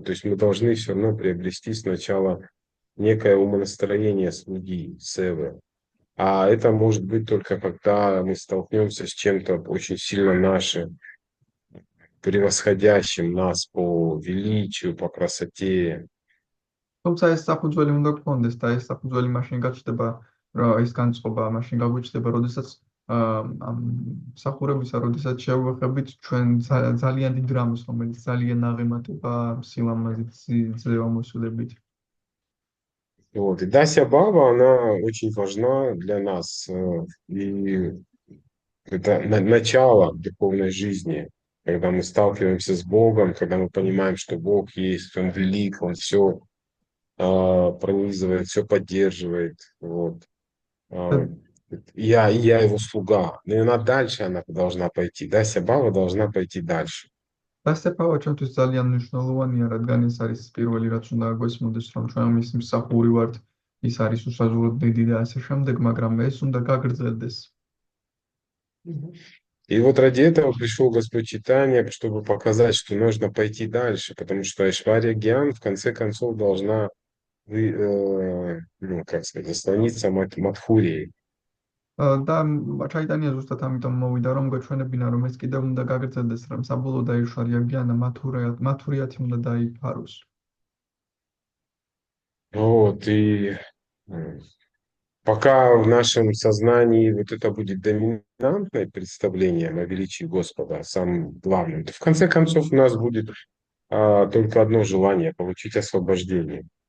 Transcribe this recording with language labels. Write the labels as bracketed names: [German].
[Russian] То есть мы должны все равно приобрести сначала некое умонастроение слуги, севы. А это может быть только когда мы столкнемся с чем-то очень сильно нашим, превосходящим нас по величию, по красоте. [Georgian] თუმცა ეს საფუძველი უნდა გქონდეს და ეს საფუძველი მაშინ გაჩნდება, რომ ეს განწყობა მაშინ გაგვიჩნდება, როდესაც ამ სახურებისა, როდესაც შევეხებით ჩვენ ძალიან დიდ რამს, რომელიც ძალიან აღემატება სილამაზით, ზეომოსულებით. [Russian] Вот. И Дася Баба, она очень важна для нас. И это начало духовной жизни, когда мы сталкиваемся с Богом, когда мы понимаем, что Бог есть, Он велик, Он все пронизывает, все поддерживает. Вот. Я его слуга. И она дальше она должна пойти. Дася Баба должна пойти дальше. [Georgian] დასწრება ჩვენთვის ძალიან მნიშვნელოვანია, რადგან ეს არის პირველი რაც უნდა გვესმოდეს, რომ ჩვენ მის მსახური ვართ, ის არის უსაზღვროდ დიდი და ასე შემდეგ, მაგრამ ეს უნდა გაგრძელდეს. [Russian] И вот ради этого пришел Господь Чайтанья, чтобы показать, что нужно пойти дальше, потому что Айшвария Гьян в конце концов должна, ну, как сказать, остановиться Мадхурией. [Georgian] და ჩაიტანია ზუსტად ამიტომ მოვიდა, რომ გვეჩვენებინა, რომ ეს კიდევ უნდა გაგრძელდეს, რომ საბოლოოდ აიშვარია გიანა მათურიათი უნდა დაიფაროს. [Russian] Вот, и пока в нашем сознании вот это будет доминантное представление о величии Господа, самым главным, то в конце концов у нас будет только одно желание — получить освобождение.